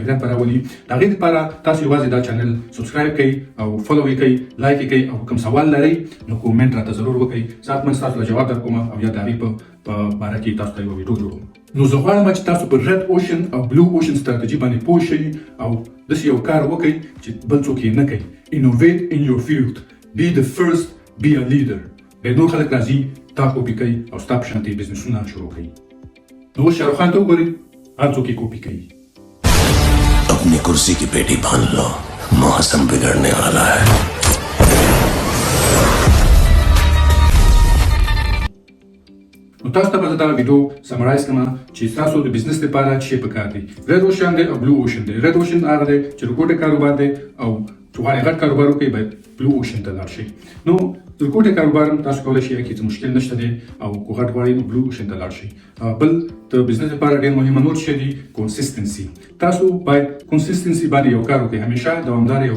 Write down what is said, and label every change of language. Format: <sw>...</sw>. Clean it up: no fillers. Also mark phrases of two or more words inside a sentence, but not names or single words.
<ps>تغیرات راولي د هغې لپاره تاسو یوازې دا چینل سبسکرایب کړئ او فالو یې کړئ لایک یې کړئ او کوم سوال لرئ نو کومنټ راته ضرور وکړئ ساتمن تاسو له جواب درکوم او یا د هغې په باره کې تاسو ته یوه ویډیو جوړوم نو زه غواړم چې تاسو په</ps> <en>red ocean</en> <ps>او</ps> <en>blue ocean strategy</en> <ps>باندې پوه شئ او داسې یو کار وکړئ چې بل څوک یې نه کوي</ps> <en>innovate in your field be the first be a leader</en> <ps>به نور خلک راځي تا کاپي کوي او ستا په شانتې بزنسونه شروع کوي نو شاهرخ خان ته وګورئ هر څوک یې کاپي کوي</ps> <hi>अपनी कुर्सी की पेटी बांध लो मौसम बिगड़ने वाला है</hi> <ps>نو تاسو ته به زه دا ویډیو سمرایز کړم چې تاسو د بزنس لپاره څه پکار دي</ps> <en>red ocean</en> <ps>دی او</ps> <en>blue ocean</en> <ps>دی</ps> <en>red ocean</en> <ps>هغه دی چې رکوټه کاروبار دی او چې غواړئ غټ کاروبار وکړئ باید</ps> <en>blue ocean</en> <ps>ته لاړ شئ نو د رکوټه کاروبار تاسو کولی شئ کې څه مشکل نشته دی او که غټ غواړئ نو</ps> <en>blue ocean</en> <ps>ته لاړ شئ بل د بزنس لپاره ډېر مهمه نور شی دی کنسیستنسي تاسو باید کنسیستنسي باندې یو کار وکړئ همیشه دوامدار یو</ps>